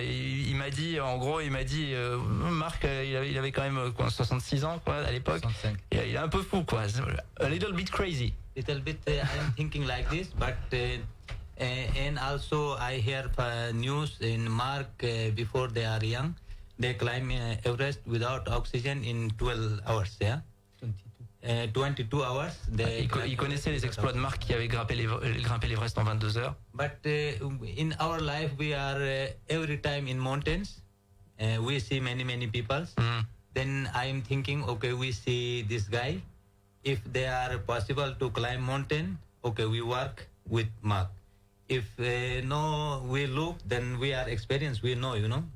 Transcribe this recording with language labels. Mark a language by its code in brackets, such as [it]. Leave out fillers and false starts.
[fr] Il m'a dit, en gros, Marc, il avait quand même 66 ans, quoi, à l'époque. 65. Il est un peu fou, quoi. [en] A little bit crazy. Little bit, I'm thinking like this, but and also I hear news in Mark before they are young, they climb Everest without oxygen in 12 hours, yeah. 22 hours. [fr] Il connaissait les exploits de Mark qui avait grimpé l'Everest en 22 heures. [en] But in our life, we are every time in mountains. We see many people. Then I am thinking, okay, we see this guy. If they are possible to climb mountain, okay, we work with Mark. If no, we look, then we are experienced. We know, you know.